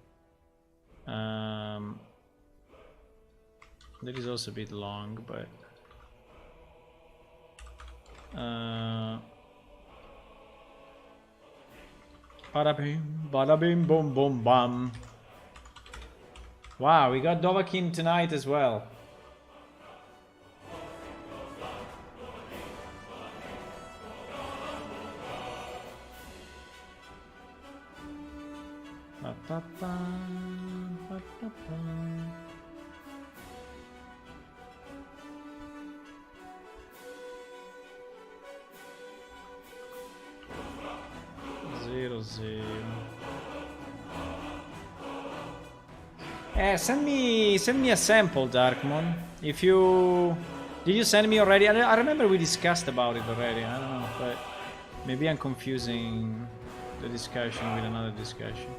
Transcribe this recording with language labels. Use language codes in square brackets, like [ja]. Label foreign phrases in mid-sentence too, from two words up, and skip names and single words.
[en] That is also a bit long, but bada bing, bada bing, boom, boom, bam. Wow, we got Dovahkiin tonight as well. Ba, ba, ba, ba, ba. Zero. Send me a sample, Darkmoon. If you did you send me already? I remember we discussed about it already. I don't know, but maybe I'm confusing the discussion with another discussion.